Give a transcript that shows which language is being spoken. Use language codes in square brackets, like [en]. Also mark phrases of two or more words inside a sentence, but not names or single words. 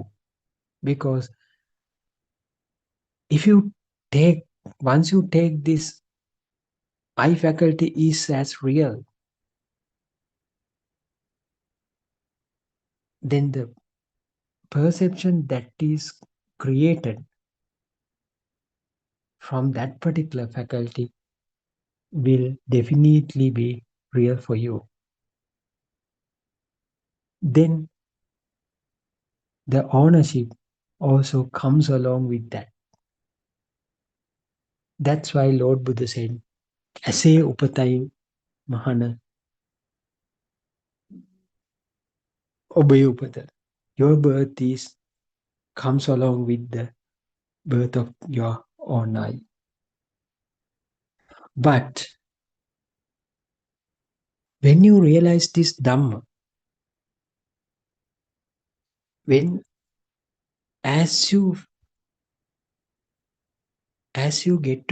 [en] Because once you take this I faculty is as real, then the perception that is created from that particular faculty will definitely be real for you. Then the ownership also comes along with that. That's why Lord Buddha said, [pi] "Ase upatai mahana obe upata." [en] Your birth comes along with the birth of your own I. But when you realize this Dhamma, as you get to